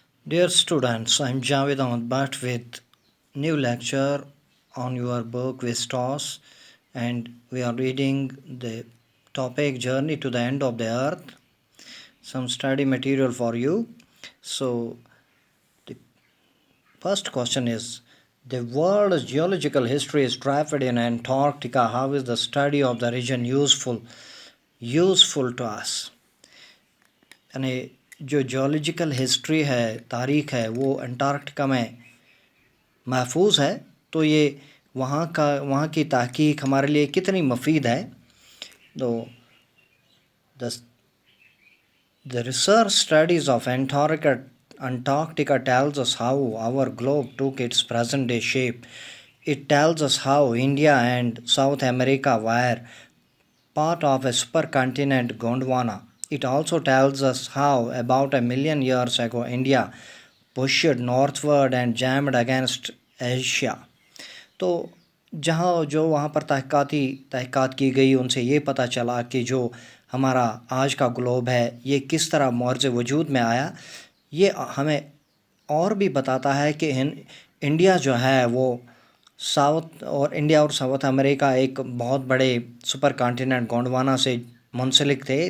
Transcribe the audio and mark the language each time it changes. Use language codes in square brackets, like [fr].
[en] Dear students, I'm Javed Ahmed Bhatt with new lecture on your book Vistos, and we are reading the topic Journey to the End of the Earth, some study material for you. So, the first question is, the world's geological history is drafted in Antarctica. How is the study of the region useful to us? [hi] यानी जो geological history है, तारीख है, वो Antarctica में महफूज है, तो ये वहाँ की तहकीक हमारे लिए कितनी मुफीद है। [en] तो the research studies of Antarctica tells us how our globe took its present day shape. It tells us how India and South America were part of a supercontinent Gondwana. It also tells us how about 1 million years ago India pushed northward and jammed against Asia. [hi] तो जहाँ जो वहाँ पर तहक़ीक़ात की गई, उनसे ये पता चला कि जो हमारा आज का ग्लोब है ये किस तरह मौर्ज वजूद में आया। ये हमें और भी बताता है कि इंडिया जो है वो इंडिया और साउथ अमेरिका एक बहुत बड़े सुपर कॉन्टिनेंट गोंडवाना से मुंसलिक थे।